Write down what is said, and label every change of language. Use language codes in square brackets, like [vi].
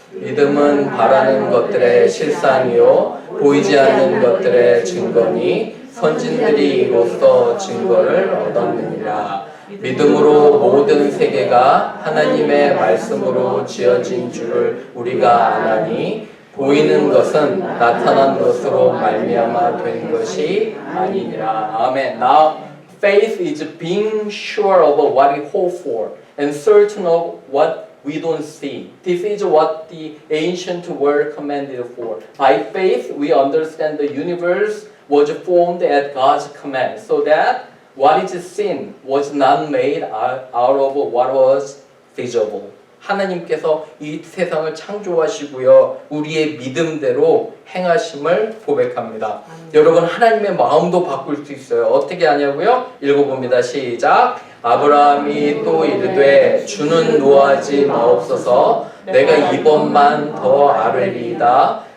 [ko] 믿음은 바라는 것들의 실상이요 보이지 않는 것들의 증거니 선진들이 이로써 증거를 얻었느니라. 믿음으로 모든 세계가 하나님의 말씀으로 지어진 줄을 우리가 아나니 보이는 것은 나타난 것으로 말미암아 된 것이 아니니라. 아멘. [en] Now faith is being sure of what we hope for and certain of what we don't see. This is what the ancient world commanded for. By faith we understand the universe was formed at God's command, so that what is seen was not made out of what was visible. [ko] 하나님께서 이 세상을 창조하시고요. 우리의 믿음대로 행하심을 고백합니다. 여러분 하나님의 마음도 바꿀 수 있어요. 어떻게 하냐고요? 읽어봅니다. 시작. 아브라함이 또 이르되 주는 노하지 마옵소서 내가 이번만 더 아뢰리이다.